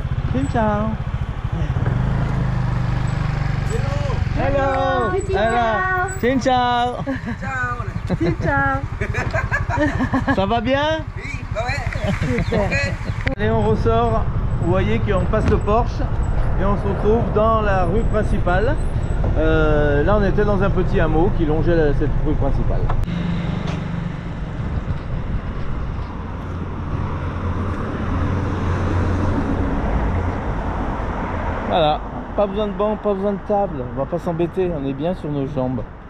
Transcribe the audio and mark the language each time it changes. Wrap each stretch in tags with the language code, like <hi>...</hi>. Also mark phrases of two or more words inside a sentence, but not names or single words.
<vi>Xin chào.</vi> <en>Hello. Hello.</en> <vi>Xin chào. Xin chào.</vi> <fr>Ça va bien? Et on ressort, vous voyez qu'on passe le Porsche et on se retrouve dans la rue principale. Là on était dans un petit hameau qui longeait cette rue principale. Voilà, pas besoin de banc, pas besoin de table, on va pas s'embêter, on est bien sur nos jambes.</fr>